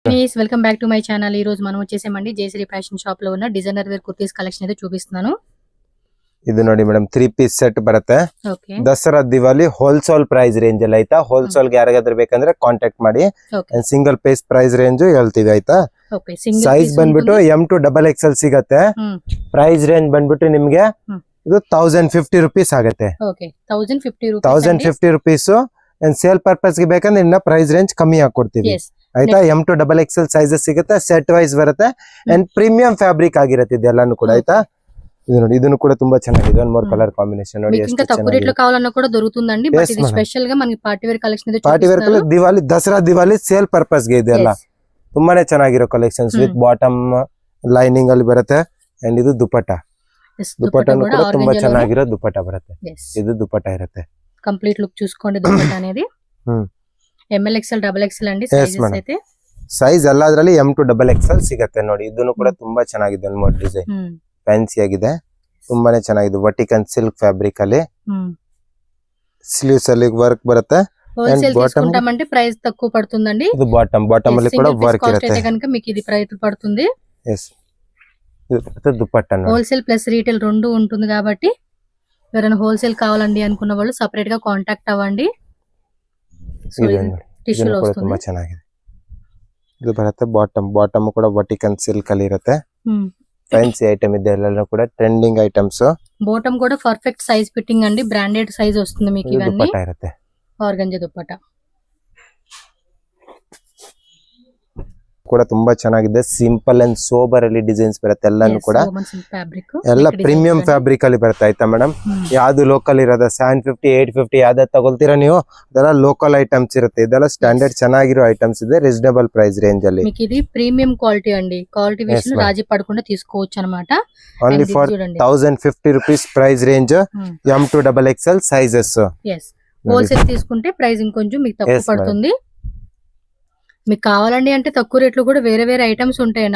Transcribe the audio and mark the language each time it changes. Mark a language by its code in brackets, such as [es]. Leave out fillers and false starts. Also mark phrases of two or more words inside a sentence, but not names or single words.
[en] guys welcome back to my channel. [te] ఈ రోజు మనం వచ్చేసామండి జయశ్రీ ఫ్యాషన్ షాప్ లో ఉన్న [en] designer wear kurtis collection [te] అయితే చూపిస్తున్నాను. [kn] ಇದು ನೋಡಿ ಮೇಡಮ್ 3 [en] piece set [kn] ಬರುತ್ತೆ. ದಸರಾ ದಿವಾಲಿ [en] wholesale price range [kn] ಅಲ್ಲಿ ಆಯ್ತಾ. ಹೋಲ್ಸೇಲ್ ಗೆ ಯಾರಿಗಾದ್ರೂ ಬೇಕಂದ್ರೆ ಕಾಂಟ್ಯಾಕ್ಟ್ ಮಾಡಿ. [en] single piece price range [kn] ಹೇಳ್ತೀವಿ ಆಯ್ತಾ. ಸೈಜ್ ಬಂದ್ಬಿಟ್ಟು [en] M to XXL [kn] ಸಿಗತ್ತೆ. [en] price range [kn] ಬಂದ್ಬಿಟ್ಟು ನಿಮಗೆ ಇದು 1050 ರೂಪೀಸ್ ಆಗುತ್ತೆ. 1050 ರೂಪೀಸ್. [en] sale purpose [kn] ಗೆ ಬೇಕಂದ್ರೆ ಇನ್ನ [en] price range [kn] ಕಮ್ಮಿ ಹಾಕೊಡ್ತೀವಿ ಆಯ್ತಾ. [en] M to XXL sizes [kn] ಸಿಗುತ್ತೆ. [en] set wise [kn] ಬರುತ್ತೆ [en] and premium fabric [kn] ಆಗಿರುತ್ತೆ ಇದೆಲ್ಲಾನು ಕೂಡ ಆಯ್ತಾ. ఇది ನೋಡಿ ಇದನ್ನು ಕೂಡ ತುಂಬಾ ಚೆನ್ನಾಗಿದೆ. [en] one more colour combination [kn] ನೋಡಿ ಎಷ್ಟು ಚೆನ್ನಾಗಿದೆ. [te] తక్కువ రేట్ లో కావాలన్నా కూడా దొరుకుతుందండి. బట్ ఇది స్పెషల్ గా మనకి [en] party wear collection [te] ಇದೆ. [en] party wear colour [kn] దివాలి దసరా దివాలి [en] sale purpose [kn] ಗೆ ಇದೆಲ್ಲ ತುಂಬಾನೇ ಚೆನ್ನಾಗಿರೋ ಕಲೆಕ್ಷನ್ಸ್ [en] with bottom lining [kn] ಅಲ್ಲಿ ಬರುತ್ತೆ ಅಂಡ್ ಇದು ದುಪಟ್ಟಾ. ದುಪಟ್ಟಾನು ಕೂಡ ತುಂಬಾ ಚೆನ್ನಾಗಿರೋ ದುಪಟ್ಟಾ ಬರುತ್ತೆ. ಇದು ದುಪಟ್ಟಾ ಇರುತ್ತೆ. [en] complete look [te] చూసుకోండి దుపట్టా అనేది. [en] ML XL XXL [te] అండి సైజెస్ అయితే. [kn] ಸೈಜ್ ಎಲ್ಲ ಅದರಲ್ಲಿ [en] M to XXL [kn] ಸಿಗುತ್ತೆ ನೋಡಿ. ಇದನ್ನು ಕೂಡ ತುಂಬಾ ಚೆನ್ನಾಗಿದೆ. ಒಂದು [en] mode design fancy [kn] ಆಗಿದೆ. ತುಂಬಾನೇ ಚೆನ್ನಾಗಿದೆ. [en] vertical silk fabric [kn] ಅಲ್ಲಿ ಸ್ಲೀವ್ಸ್ ಅಲ್ಲಿ ವರ್ಕ್ ಬರುತ್ತೆ. [te] హోల్సేల్ తీసుకుంటామంటే ప్రైస్ తక్కువ పడుతుందండి. ఇది బాటమ్ ಅಲ್ಲಿ కూడా వర్క్ ఇರುತ್ತೆ. అయితే గనుక మీకు ఇది ప్రైస్ పడుతుంది. yes ఇది దుపట్టా. [en] wholesale plus retail [te] రెండు ఉంటుంది కాబట్టి ఎవరైనా హోల్సేల్ కావాలండి అనుకున్న వాళ్ళు సెపరేట్ గా కాంటాక్ట్ అవ్వండి. టిష్యూ లో వస్తుంది. [kn] ತುಂಬಾ ಚೆನ್ನಾಗಿದೆ. ಇದು ಬರುತ್ತೆ ಬಾಟಮ್ ಕೂಡ [en] vertical silk [kn] ಅಲ್ಲಿ ಇರುತ್ತೆ. [en] fancy item [kn] ಇದೆ. ಎಲ್ಲ ಕೂಡ [en] trending items. [te] బాటమ్ కూడా [en] perfect size fitting [te] అండి. [en] branded size [te] వస్తుంది మీకు. ఇవన్నీ దుపట్టా ఇರುತ್ತೆ. ఆర్గంజా దుపట్టా [kn] ಕೂಡ ತುಂಬಾ ಚೆನ್ನಾಗಿದೆ. [en] simple and sober [kn] ಅಲ್ಲಿ ಡಿಸೈನ್ಸ್ ಬರುತ್ತೆ. ಎಲ್ಲಾನು ಕೂಡ ಎಲ್ಲ [en] premium fabric [kn] ಅಲ್ಲಿ ಬರುತ್ತೆ ಆಯ್ತಾ ಮೇಡಮ್. ಯಾವ್ದು ಲೋಕಲ್ ಇರೋದ 750 850 ಯಾವ್ದು ತಗೊಳ್ತೀರಾ ನೀವು ಅದೆಲ್ಲ [en] local items [kn] ಇರುತ್ತೆ. ಇದೆಲ್ಲ ಸ್ಟ್ಯಾಂಡರ್ಡ್ ಚೆನ್ನಾಗಿರೋ ಐಟಮ್ಸ್ ಇದೆ. [en] reasonable price range ಅಲ್ಲಿ [te] మీకు ఇది [en] premium quality [te] అండి. క్వాలిటీ విషయంలో రాజీ పడకుండా తీసుకోవచ్చు అన్నమాట. [en] only for 1050 rupees price range. M to XXL sizes. [te] హోల్సేల్ తీసుకుంటే ప్రైస్ ఇంకొంచెం మీకు తక్కువ పడుతుంది. మీకు కావాలండి అంటే తక్కువ రేట్లు కూడా వేరే వేరే ఐటమ్స్ ఉంటాయండి.